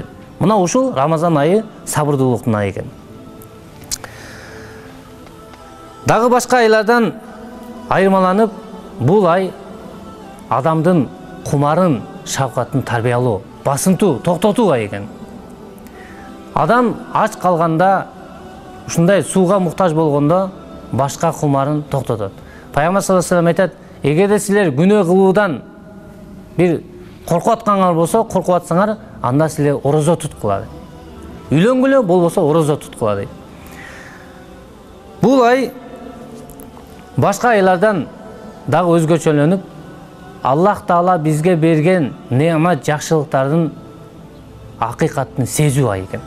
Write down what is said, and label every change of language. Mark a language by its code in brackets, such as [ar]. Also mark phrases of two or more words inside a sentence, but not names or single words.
[ky] Мына ушул Рамазан айы сабырдуулуктун айы экен. Дагы башка айлардан айырмаланып, бул ай адамдын кумарын, шафкатын тарбиялоо, басынтуу, токтотуу ай экен. Адам ач калганда, ушундай сууга муктаж болгондо башка кумарын токтотот. Пайгамбар [ar] صلى الله عليه وسلم [ky] айтат: эгерде силер күнөө кылуудан бир коркуп аткаңар болсо, коркуп атсаңар, анда силер орозо туткула. Үйлөнгүлө болбосо орозо туткула дейт. Бул ай башка айлардан дагы өзгөчөлөнүп, Аллах Таала бизге берген неамат, жакшылыктардын акыйкатын сезүү ай экен.